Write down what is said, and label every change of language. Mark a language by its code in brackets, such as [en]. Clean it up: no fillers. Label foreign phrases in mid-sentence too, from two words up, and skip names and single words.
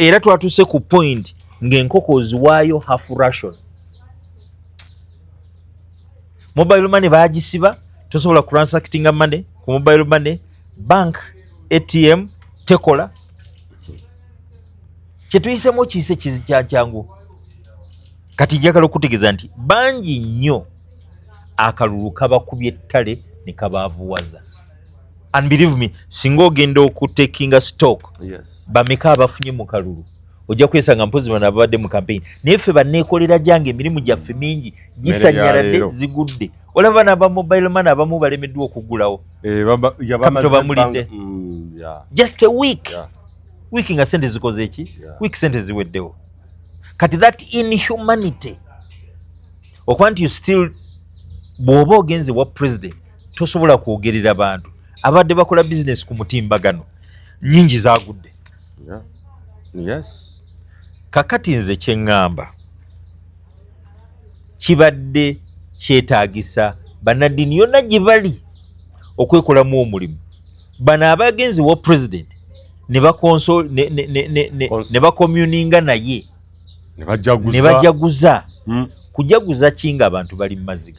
[lg] era twatuuse ku point ng'enkoko oziwaayo [en] half ration mobile money [lg] baagisiba tosobola transactinga money ku [en] mobile money bank ATM [lg] tekola kyetuyisemu kiyise kyangu kati njagala okutegeeza nti bangi nnyo akalulu kabakubye ettale ne kabaavuwaza [en] and believe me [lg] singa ogenda okutekinga stock bameka abafunye mu kalulu ojja kwesanga mpozi bano ababadde mu campaign naye ffe banneekolera gyange emirimu gyaffe mingi gisanyaladde zigudde olaba bano aba [en] mobile money [lg] abamu balemeddwa okugulawo kamito bamulidde [en] just a week week [lg] nga sente zikoze eki week sente ziweddewo kati [en] that inhumanity [lg] okuba nti [en] you still [lg] bw'oba ogenze wa president tosobola kwogerera bantu abadde bakola business ku mutimbagano nyingi zagudde kakati nze kyeŋŋamba kibadde kyetaagisa bannaddiini yonna gye bali okwekolamu omulimu bano abagenzi wa president ne bakomyuninga naye ne bajaguza kujaguza ki nga abantu bali mu maziga